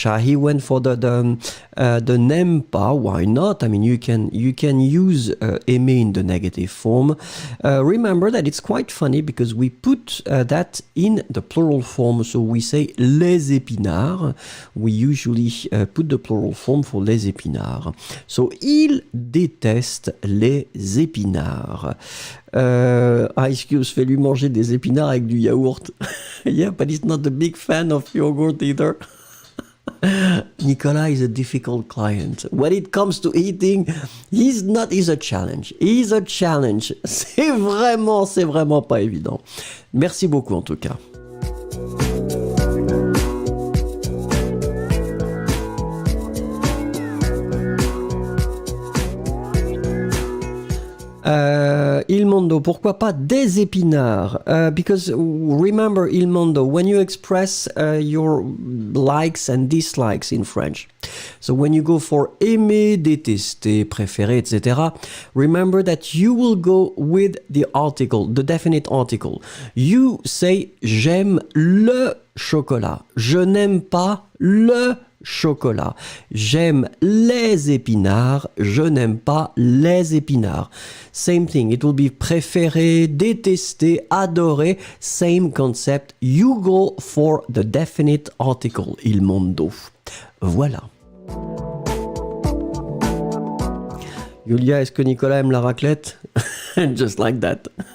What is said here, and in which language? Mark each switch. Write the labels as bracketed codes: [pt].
[en] Shahi went for the n'aime pas. Why not? I mean, you can use aimer in the negative form. Remember that it's quite funny because we put that in the plural form. So we say [fr] les épinards. [en] We usually put the plural form for les épinards. [fr] So, il déteste les épinards. Excuse, fais-lui manger des épinards avec du yaourt. [en] Yeah, but he's not a big fan of yogurt either. Nicolas is a difficult client. When it comes to eating, he's a challenge. He's a challenge. [fr] C'est vraiment pas évident. Merci beaucoup en tout cas. Il mondo, pourquoi pas des épinards? [en] Because remember, il mondo, when you express your likes and dislikes in French. So when you go for aimer, détester, préférer, etc., remember that you will go with the article, the definite article. You say, [fr] j'aime le chocolat. Je n'aime pas le chocolat. J'aime les épinards. Je n'aime pas les épinards. [en] Same thing. It will be préféré, détester, adorer. Same concept. You go for the definite article. [fr] Il mondo. Voilà. Julia, est-ce que Nicolas aime la raclette? [en] Just like that.